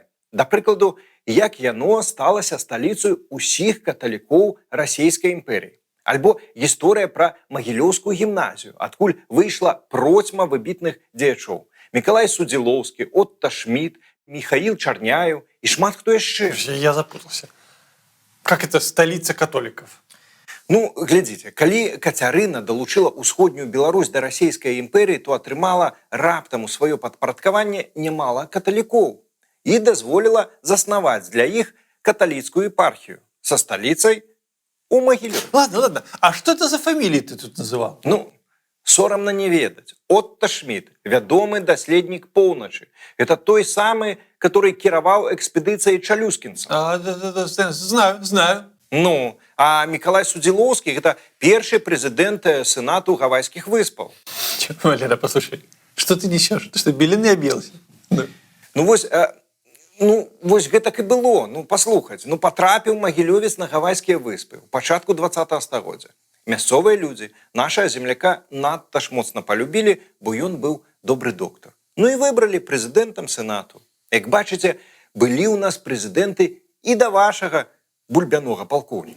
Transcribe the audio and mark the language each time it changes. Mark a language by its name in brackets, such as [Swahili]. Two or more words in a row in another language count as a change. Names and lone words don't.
[Belarusian] Да прыкладу, як яно сталася сталіцаю усіх каталікоў Расійскай імперіі. Альбо гісторыя пра Магілёўскую гімназію, адкуль выйшла процьма выбітных дзеячоў. Мікалай Судзілоўскі, Отто Шмідт, Михаил Чарняев и шмат кто яшчэ. [Russian] Я запутался. Как это столица католиков? [Belarusian] Ну, глядзіце, калі Кацярына далучыла ўсходнюю Беларусь да расійскай імперіі, то атрымала раптам у сваё падпарадкаванне немала каталікоў і дазволіла заснаваць для іх каталіцкую епархію со сталіцай у Магілёве. [Russian] Ладно. А что это за фамилии ты тут называл? [Belarusian] Ну, сорамна не ведаць. Отто Шмідт, вядомы даследнік поўначы. Это той самы, который кіраваў экспедыцыяй Чалюскінца. [Russian] Знаю. [Belarusian] Ну, а Мікалай Судзілоўскі – это першы прэзідэнт Сенату Гавайскіх выспаў. [Russian] Валера, послушай, что ты несешь? Ты что, белины объелся? [Belarusian] Ну, вось, Ну, вось гэтак і было. Ну, паслухайце, ну, патрапіў магілёвец на Гавайскія выспы ў пачатку 20-го стагоддзя. Мясцовыя людзі нашага земляка надта ж моцна палюбілі, бо ён быў добры доктар. Ну і выбралі прэзідэнтам сенату. Як бачыце, былі ў нас прэзідэнты і да вашага бульбянога палкоўніка.